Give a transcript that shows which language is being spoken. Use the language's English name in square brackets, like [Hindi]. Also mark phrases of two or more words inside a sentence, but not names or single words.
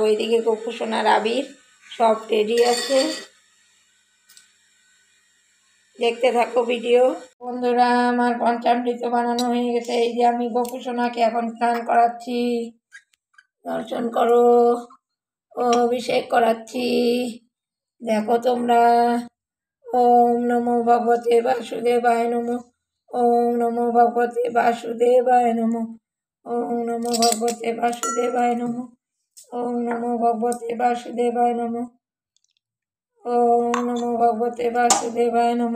[Bangla] এদিকে গোপুসোনার আবির সব রেডি আছে, দেখতে থাকো ভিডিও। বন্ধুরা, আমার পঞ্চামৃত বানানো হয়ে গেছে। এই যে আমি গোপুসোনাকে এখন স্নান করাচ্ছি, দর্শন করো ও অভিষেক করাচ্ছি, দেখো তোমরা। [Sanskrit] ওম নমো ভগবতে বাসুদেবায় নমো। ওম নমো ভগবতে বাসুদেবায় নমো। ওম নমো ভগবতে বাসুদেবায় নমো। ওম নমো ভগবতে বাসুদেবায় নমো। ওম নমো ভগবতে বাসুদেবায় নমো।